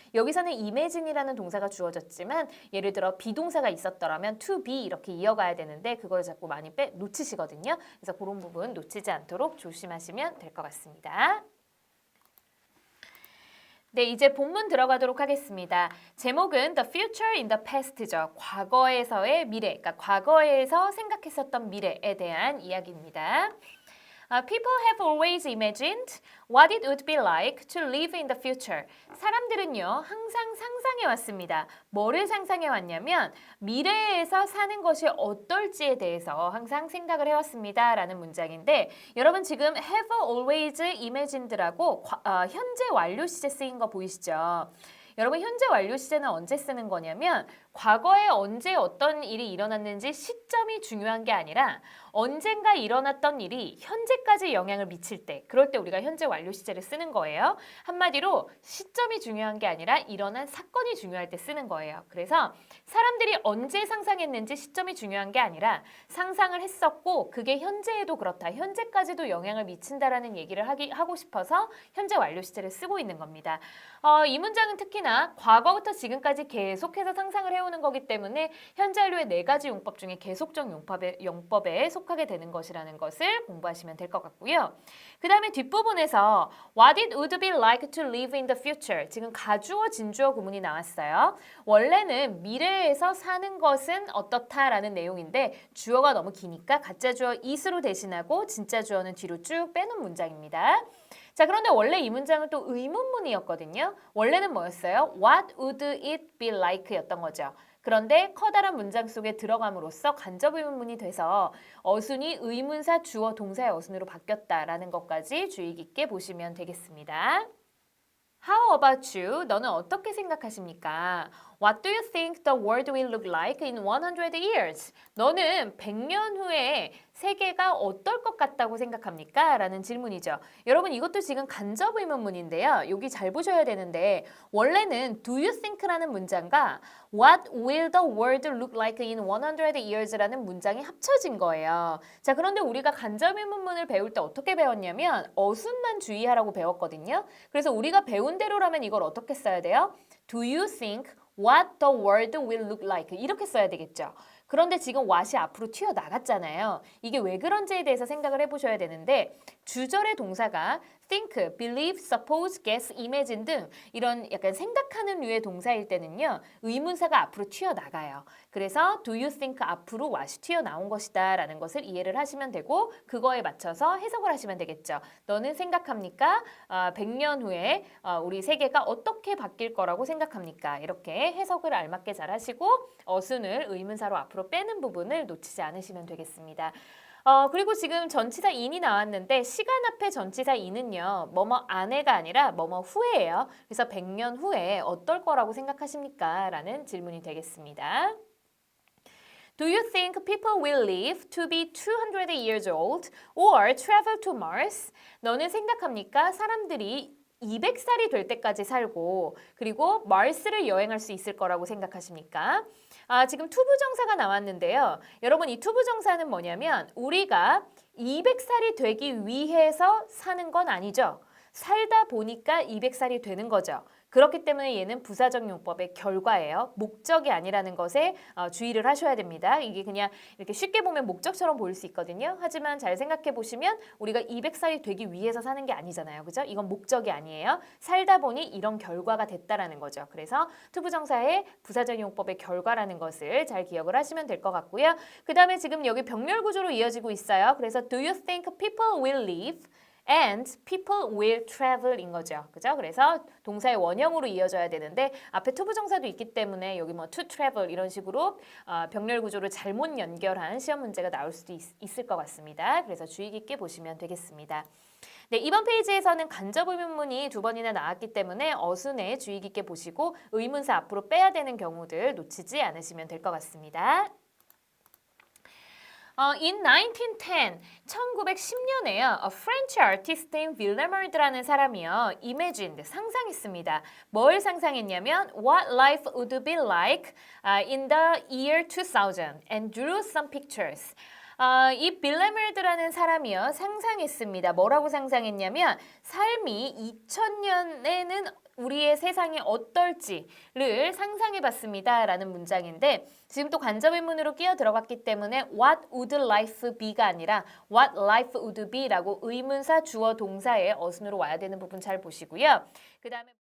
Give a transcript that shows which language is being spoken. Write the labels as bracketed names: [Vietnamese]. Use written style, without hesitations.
[Korean] 여기서는 imagine이라는 동사가 주어졌지만 예를 들어 비동사가 있었더라면 [English] to be [Korean] 이렇게 이어가야 되는데 그걸 자꾸 많이 놓치시거든요. 그래서 그런 부분 놓치지 않도록 조심하시면 될 것 같습니다. 네, 이제 본문 들어가도록 하겠습니다. 제목은 [English] The Future in the Past [Korean] 죠. 과거에서의 미래, 그러니까 과거에서 생각했었던 미래에 대한 이야기입니다. [English] People have always imagined what it would be like to live in the future. [Korean] 사람들은요, 항상 상상해 왔습니다. 뭐를 상상해 왔냐면 미래에서 사는 것이 어떨지에 대해서 항상 생각을 해왔습니다. 라는 문장인데 여러분 지금 [English] have always imagined [Korean] 라고 현재 완료 시제 쓰인 거 보이시죠? 여러분 현재 완료 시제는 언제 쓰는 거냐면 과거에 언제 어떤 일이 일어났는지 시점이 중요한 게 아니라 언젠가 일어났던 일이 현재까지 영향을 미칠 때 그럴 때 우리가 현재 완료 시제를 쓰는 거예요. 한마디로 시점이 중요한 게 아니라 일어난 사건이 중요할 때 쓰는 거예요. 그래서 사람들이 언제 상상했는지 시점이 중요한 게 아니라 상상을 했었고 그게 현재에도 그렇다. 현재까지도 영향을 미친다라는 얘기를 하고 싶어서 현재 완료 시제를 쓰고 있는 겁니다. 이 문장은 특히나 과거부터 지금까지 계속해서 상상을 해오는 거기 때문에 현재 완료의 4가지 용법 중에 계속적 용법에 속하게 되는 것이라는 것을 공부하시면 될 것 같고요. 그 다음에 뒷부분에서 [English] What it would be like to live in the future. [Korean] 지금 가주어 진주어 구문이 나왔어요. 원래는 미래에서 사는 것은 어떻다라는 내용인데 주어가 너무 기니까 가짜 주어 is로 대신하고 진짜 주어는 뒤로 쭉 빼놓은 문장입니다. 자, 그런데 원래 이 문장은 또 의문문이었거든요. 원래는 뭐였어요? [English] What would it be like [Korean] 였던 거죠. 그런데 커다란 문장 속에 들어감으로써 간접 의문문이 돼서 어순이 의문사 주어 동사의 어순으로 바뀌었다라는 것까지 주의 깊게 보시면 되겠습니다. [English] How about you? [Korean] 너는 어떻게 생각하십니까? [English] What do you think the world will look like in 100 years? [Korean] 너는 100년 후에 세계가 어떨 것 같다고 생각합니까? 라는 질문이죠. 여러분 이것도 지금 간접 의문문인데요. 여기 잘 보셔야 되는데 원래는 [English] do you think [Korean] 라는 문장과 [English] What will the world look like in 100 years [Korean] 라는 문장이 합쳐진 거예요. 자, 그런데 우리가 간접 의문문을 배울 때 어떻게 배웠냐면 어순만 주의하라고 배웠거든요. 그래서 우리가 배운 대로라면 이걸 어떻게 써야 돼요? [English] Do you think what the world will look like? [Korean] 이렇게 써야 되겠죠. 그런데 지금 what이 앞으로 튀어나갔잖아요. 이게 왜 그런지에 대해서 생각을 해보셔야 되는데 주절의 동사가 think, believe, suppose, guess, imagine 등 이런 약간 생각하는 류의 동사일 때는요. 의문사가 앞으로 튀어나가요. 그래서 [English] do you think [Korean] 앞으로 what이 튀어나온 것이다 라는 것을 이해를 하시면 되고 그거에 맞춰서 해석을 하시면 되겠죠. 너는 생각합니까? 100년 후에 우리 세계가 어떻게 바뀔 거라고 생각합니까? 이렇게 해석을 알맞게 잘 하시고 어순을 의문사로 앞으로 빼는 부분을 놓치지 않으시면 되겠습니다. 그리고 지금 전치사 in이 나왔는데 시간 앞에 전치사 in은요. 뭐뭐 안에가 아니라 뭐뭐 후에예요. 그래서 100년 후에 어떨 거라고 생각하십니까? 라는 질문이 되겠습니다. [English] Do you think people will live to be 200 years old or travel to Mars? [Korean] 너는 생각합니까? 사람들이 200살이 될 때까지 살고 그리고 마르스를 여행할 수 있을 거라고 생각하십니까? 지금 투부정사가 나왔는데요. 여러분 이 투부정사는 뭐냐면 우리가 200살이 되기 위해서 사는 건 아니죠. 살다 보니까 200살이 되는 거죠. 그렇기 때문에 얘는 부사적 용법의 결과예요. 목적이 아니라는 것에 주의를 하셔야 됩니다. 이게 그냥 이렇게 쉽게 보면 목적처럼 보일 수 있거든요. 하지만 잘 생각해 보시면 우리가 200살이 되기 위해서 사는 게 아니잖아요. 그죠? 이건 목적이 아니에요. 살다 보니 이런 결과가 됐다라는 거죠. 그래서 투부정사의 부사적 용법의 결과라는 것을 잘 기억을 하시면 될 것 같고요. 그 다음에 지금 여기 병렬 구조로 이어지고 있어요. 그래서 [English] do you think people will live and people will travel [Korean] 인 거죠. 그죠? 그래서 동사의 원형으로 이어져야 되는데 앞에 투부정사도 있기 때문에 여기 뭐 to travel 이런 식으로 병렬 구조를 잘못 연결한 시험 문제가 나올 수도 있을 것 같습니다. 그래서 주의 깊게 보시면 되겠습니다. 네, 이번 페이지에서는 간접 의문문이 2번이나 나왔기 때문에 어순에 주의 깊게 보시고 의문사 앞으로 빼야 되는 경우들 놓치지 않으시면 될 것 같습니다. [English] In 1910, [Korean] 1910년에요. [English] A French artist named Villemard [Korean] 라는 사람이요. imagined, 상상했습니다. 뭘 상상했냐면 [English] what life would be like in the year 2000 and drew some pictures. [Korean] 이 빌레밀드라는 사람이요. 상상했습니다. 뭐라고 상상했냐면 삶이 2000년에는 우리의 세상이 어떨지를 상상해봤습니다. 라는 문장인데 지금 또 간접의문으로 끼어 들어갔기 때문에 [English] what would life be [Korean] 가 아니라 [English] what life would be [Korean] 라고 의문사 주어 동사의 어순으로 와야 되는 부분 잘 보시고요. 그 다음에